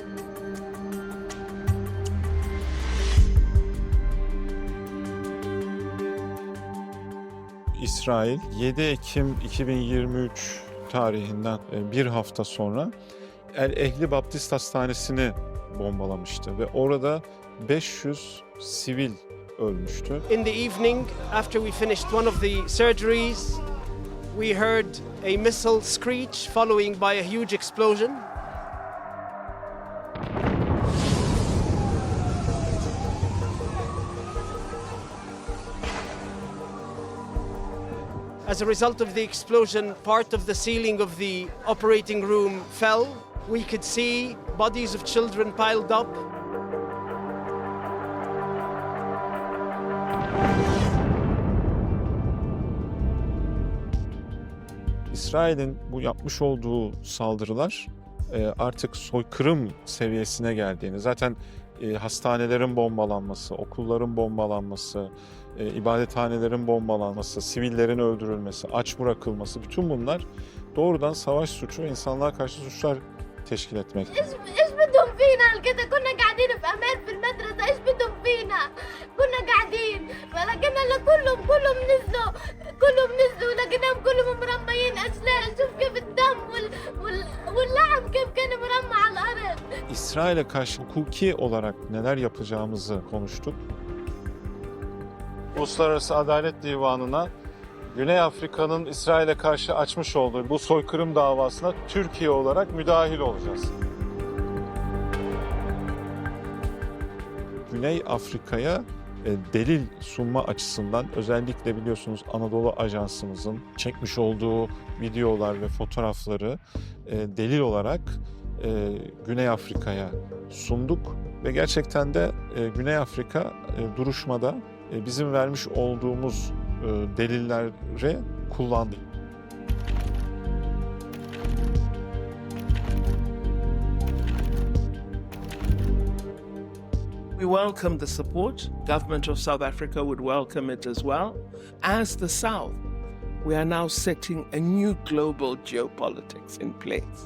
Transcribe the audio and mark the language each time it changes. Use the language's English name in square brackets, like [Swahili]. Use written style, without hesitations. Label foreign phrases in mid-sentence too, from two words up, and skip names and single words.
[Turkish] İsrail 7 Ekim 2023 tarihinden bir hafta sonra El Ehli Baptist Hastanesi'ni bombalamıştı ve orada 500 sivil ölmüştü. [English] In the evening, after we finished one of the surgeries, we heard a missile screech following by a huge explosion. As a result of the explosion, part of the ceiling of the operating room fell. We could see bodies of children piled up. [Turkish] İsrail'in bu yapmış olduğu saldırılar artık soykırım seviyesine geldiğini, zaten hastanelerin bombalanması, okulların bombalanması, ibadethanelerin bombalanması, sivillerin öldürülmesi, aç bırakılması, bütün bunlar doğrudan savaş suçu, insanlığa karşı suçlar teşkil etmekte. [Arabic] ايش بدهم فينا كده كنا قاعدين في امان في المدرسه ايش بدهم فينا كنا قاعدين ولكن هلا كلهم نزلوا لقيناهم كلهم مرميين اشلاء شوف كيف الدم واللعب كيف كان مرمى على الارض. [Turkish] İsrail'e karşı hukuki olarak neler yapacağımızı konuştuk. Uluslararası Adalet Divanı'na Güney Afrika'nın İsrail'e karşı açmış olduğu bu soykırım davasına Türkiye olarak müdahil olacağız. Güney Afrika'ya delil sunma açısından özellikle biliyorsunuz Anadolu Ajansımızın çekmiş olduğu videolar ve fotoğrafları delil olarak Güney Afrika'ya sunduk ve gerçekten de Güney Afrika duruşmada bizim vermiş olduğumuz delilleri kullandı. [English] We welcome the support. Government of South Africa would welcome it as well. As the South, we are now setting a new global geopolitics in place.